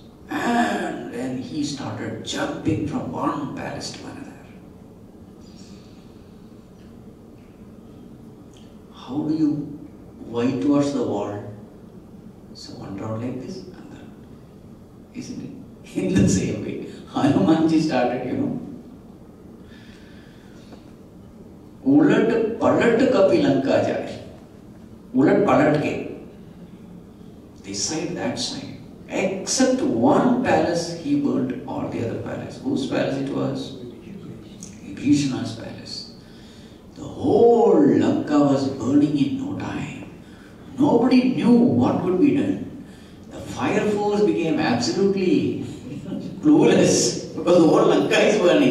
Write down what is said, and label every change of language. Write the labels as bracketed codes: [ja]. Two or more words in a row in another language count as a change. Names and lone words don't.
[en] And then he started jumping from one palace to another. How do you wipe towards the wall? So one round like this, another. Isn't it? In the same way, Hanumanji started, [awa] उलट पलट कपि लंका जाये. उलट पलट के. [en] This side, that side. Except one palace, he burnt all the other palaces. Whose palace it was? Vibhishana's palace. The whole Lanka was burning in no time. Nobody knew what could be done. The fire force became absolutely clueless because the whole Lanka is burning.